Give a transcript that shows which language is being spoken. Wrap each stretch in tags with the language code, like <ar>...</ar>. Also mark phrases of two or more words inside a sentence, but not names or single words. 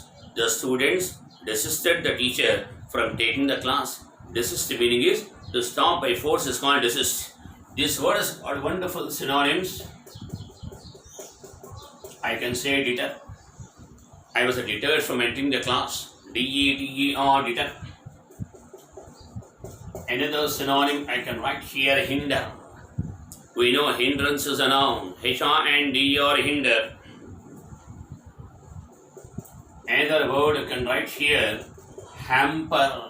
<en>The students desisted the teacher from taking the class. Desist meaning is to stop by force is called desist. This word has got wonderful synonyms. I can say deter. I was deterred from entering the class. D-E-T-E-R, deter. Another synonym I can write here, hinder. We know hindrance is a noun. H-R-N-D-R, hinder. Another word I can write here, hamper.</en>